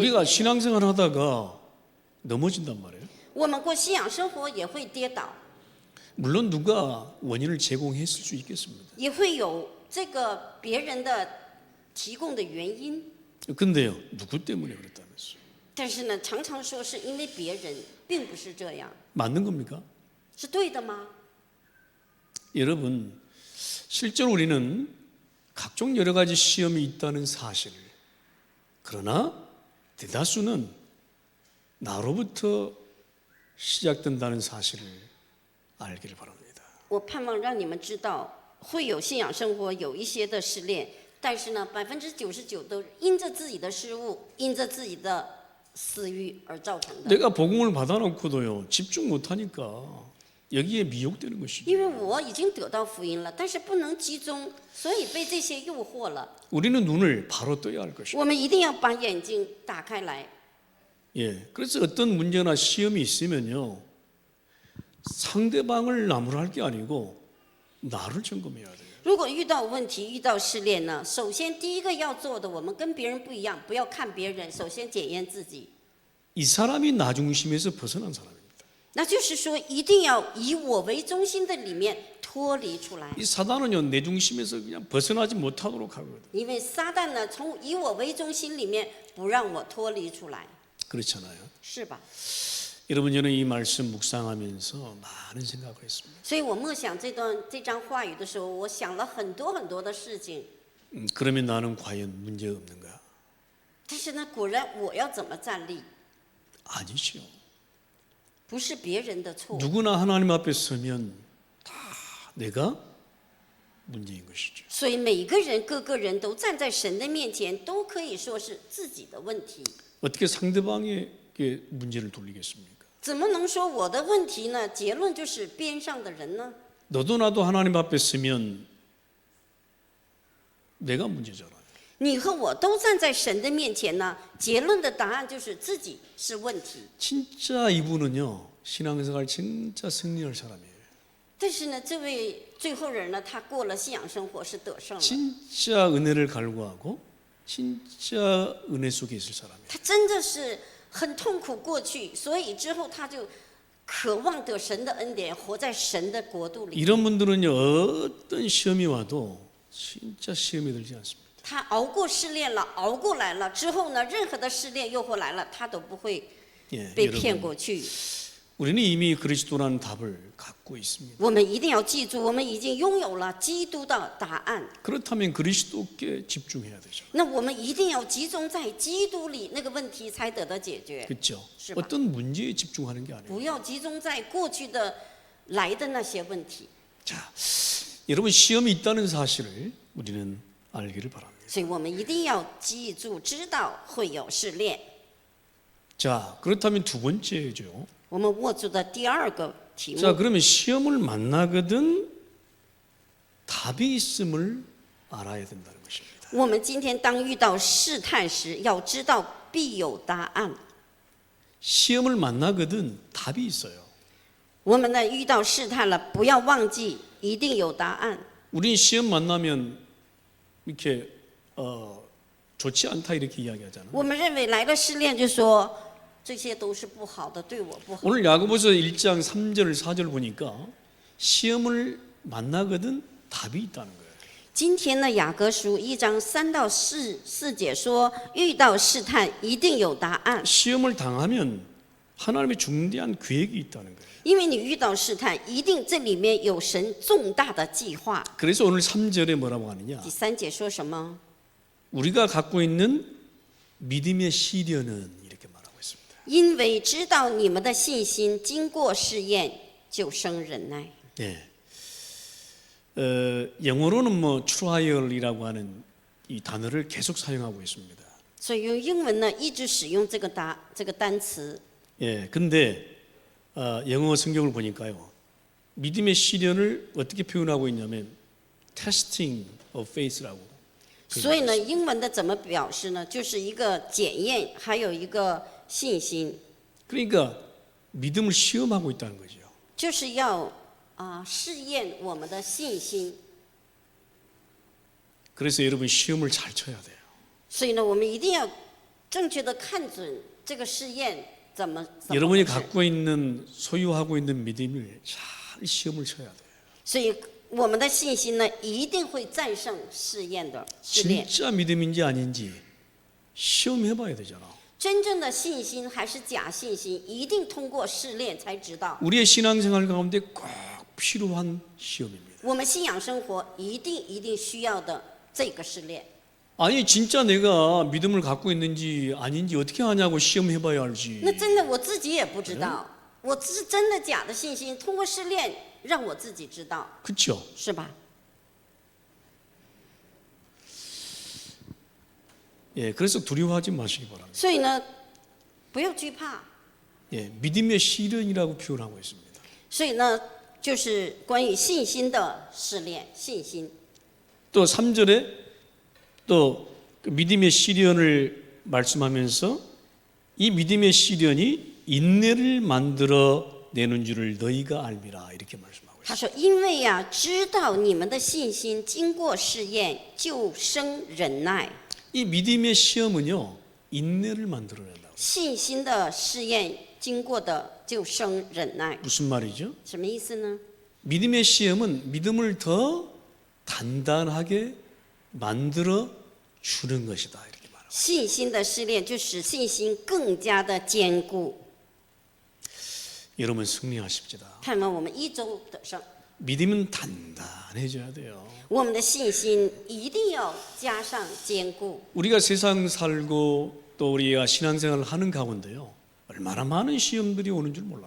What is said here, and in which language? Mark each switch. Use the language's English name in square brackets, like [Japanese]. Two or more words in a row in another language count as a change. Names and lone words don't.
[Korean] 우리가 신앙생활 하다가 넘어진단 말이에요. [Chinese] 我们过信仰生活也会跌倒， [Korean] 물론 누가 원인을 제공했을 수 있겠습니다. [Chinese] 也会有这个别人的提供的原因。 [Korean] 근데요, 누구 때문에 그랬다면서? [Chinese] 但是呢，常常说是因为别人，并不是这样， [Korean] 맞는 겁니까? [Chinese] 是对的吗？ [Korean] 여러분, 실제로 우리는 각종 여러 가지 시험이 있다는 사실을, 그러나 대다수는 나로부터 시작된다는 사실을 알기를 바랍니다. [Chinese] 我盼望让你们知道，会有信仰生活有一些的试炼，但是呢，99%都因着自己的失误，因着自己的私欲而造成的。 [Korean] 내가 복음을 받아놓고도요, 집중 못하니까 여기에 미혹되는 것이죠. [Chinese] 因为我已经得到福音了，但是不能集中，所以被这些诱惑了。 [Korean] 우리는 눈을 바로 떠야 할 것이죠. [Chinese] 我们一定要把眼睛打开来。 [Korean] 예, 그래서 어떤 문제나 시험이 있으면요, 상대방을 나무랄 게 아니고 나를 점검해야 돼요. [Chinese] 如果遇到问题、遇到试炼呢，首先第一个要做的，我们跟别人不一样，不要看别人，首先检验自己。 [Korean] 이 사람이 나 중심에서 벗어난 사람입니다. [Chinese] 那就是说，一定要以我为中心的里面脱离出来。 [Korean] 이 사단은요, 내 중심에서 그냥 벗어나지 못하도록 하거든. [Chinese] 因为撒旦呢，从以我为中心里面不让我脱离出来， [Korean] 그렇잖아요. [Chinese] 是吧？ [Korean] 여러분, 저는 이 말씀 묵상하면서 많은 생각을 했습니다. [Chinese] 所以我默想这章话语的时候，我想了很多很多的事情。 [Korean] 그러면 나는 과연 문제가 없는가? [Chinese] 但是呢，果然我要怎么站立？ [Korean] 아니죠. [Chinese] 不是别人的错， [Korean] 누구나 하나님 앞에 서면 다 내가 문제인 것이죠. [Chinese] 所以每个人、各个人都站在神的面前，都可以说是自己的问题。 [Korean] 어떻게 상대방에게 문제를 돌리겠습니까? [Chinese] 怎么能说我的问题呢？结论就是边上的人呢？ [Korean] 너도 나도 하나님 앞에 서면 내가 문제잖아요. [Chinese] 你和我都站在神的面前呢？结论的答案就是自己是问题。 [Korean] 진짜 이분은요, 신앙생활 진짜 승리할 사람이에요. [Chinese] 但是呢，这位最后人呢，他过了信仰生活是得胜了， [Korean] 진짜 은혜를 갈구하고 진짜 은혜 속에 있을 사람이에요. [Chinese] 他真的是很痛苦过去，所以之后他就渴望得神的恩典，活在神的国度里。 [Korean] 이런 분들은요, 어떤 시험이 와도 진짜 시험에 들지 않습니다. [Chinese] 他熬过试炼了，熬过来了之后呢，任何的试炼诱惑来了，他都不会 [Korean] 예, [Chinese] 被骗 [Korean] 여러분, [Chinese] 过去。 [Korean] 우리는 이미 그리스도라는 답을 갖고 있습니다. [Chinese] 我们一定要记住，我们已经拥有了基督的答案。 [Korean] 그렇다면 그리스도께 집중해야 되죠. [Chinese] 那我们一定要集中在基督里，那个问题才得到解决。 [Korean] 그렇죠? [Chinese] 是吧？ [Korean] 어떤 문제에 집중하는 게 아니에요. [Chinese] 不要集中在过去的来的那些问题。 [Korean] 자, 여러분 시험이 있다는 사실을 우리는 알기를 바랍니다. [Chinese] 所以我们一定要记住，知道会有试炼。 [Korean] 자, 그렇다면 두 번째죠. [Chinese] 我们握住的第二个题 [Korean] 자, [Chinese] 目， [Korean] 그러면 시험을 만나거든 답이 있음을 알아야 된다는 것입니다. [Chinese] 我们今天当遇到试探时，要知道必有答案。 [Korean] 시험을 만나거든 답이 있어요. [Chinese] 我们呢遇到试探了，不要忘记，一定有答案。 [Korean] 우린 시험 만나면 이렇게 좋지 않다 이렇게 이야기하잖아요. [Chinese] 我们认为来了试炼，就说这些都是不好的，对我不好。 [Korean] 오늘 야고보서 1장 3절 4절 보니까 시험을 만나거든 답이 있다는 거예요. [Chinese] 今天呢，雅各书1章3到4节说，遇到试探一定有答案， [Korean] 시험을 당하면 하나님의 중대한 계획이 있다는 거예요. [Chinese] 因为你遇到试探，一定这里面有神重大的计划。 [Korean] 그래서 오늘 3절에 뭐라고 하느냐? [Chinese] 第3节说什么？ [Korean] 우리가 갖고 있는 믿음의 시련은 이렇게 말하고 있습니다. [Chinese] 因为知道你们的信心经过试验，就生忍耐。 [Korean] 예. 영어로는 뭐 trial이라고 하는 이 단어를 계속 사용하고 있습니다. [Chinese] 所以用英文呢，一直使用这个单词。 [Korean] 예. 근데 영어 성경을 보니까요. 믿음의 시련을 어떻게 표현하고 있냐면 [English] testing of faith [Korean] 라고. [Chinese] 所以呢，英文的怎么表示呢？就是一个检验，还有一个信心， [Korean] 그러니까 믿음을 시험하고 있다는 거죠. [Chinese] 就是要试验我们的信心。 [Korean] 그래서 여러분 시험을 잘 쳐야 돼요. [Chinese] 所以呢，我们一定要正确的看准这个试验怎么 [Korean] 여러분이 [Chinese] 回事。 [Korean] 갖고 있는 소유하고 있는 믿음을 잘 시험을 쳐야 돼요. [Chinese] 所以我们的信心呢，一定会战胜试验的试炼。 [Korean] 진짜 믿음인지 아닌지 시험해봐야 되잖아. [Chinese] 真正的信心还是假信心，一定通过试炼才知道。 [Korean] 우리의 신앙생활 가운데 꼭 필요한 시험입니다. [Chinese] 我们信仰生活一定需要的这个试炼。 [Korean] 아니 진짜 내가 믿음을 갖고 있는지 아닌지 어떻게 하냐고 시험해봐야 알지. [Chinese] 那真的我自己也不知道，我是真的假的信心，通过试炼让我自己知道， [Korean] 그렇죠? [Chinese] 是吧？ [Korean] 예, 그래서 두려워하지 마시기 바랍니다. [Chinese] 所以呢，不要惧怕。 [Korean] 예, 믿음의 시련이라고 표현하고 있습니다. [Chinese] 所以呢，就是关于信心的试炼，信心。 [Korean] 또 3절에 또 그 믿음의 시련을 말씀하면서 이 믿음의 시련이 인내를 만들어 내는 줄을 너희가 알미라 이렇게 말씀하고 [Chinese] 他 [Korean] 있어요. [Chinese] 说：“因为呀、知道你们的信心经过试验，就生忍耐。 [Korean] 이 믿음의 시험은요 인내를 만들어낸다고. [Chinese] 信心的试验经过的就生忍耐。 [Korean] 무슨 말이죠? [Chinese] 什么意思呢？ [Korean] 믿음의 시험은 믿음을 더 단단하게 만들어 주는 것이다 이렇게 말합니다. [Chinese] 信心的试炼就使信心更加的坚固。 [Korean] 여러분 승리하십시다. [Chinese] 盼望我们一周得胜， [Korean] 믿음은 단단해져야 돼요. [Chinese] 我们的信心一定要加上坚固。 [Korean] 우리가 세상 살고 또 우리가 신앙생활을 하는 가운데요 얼마나 많은 시험들이 오는 줄 몰라요.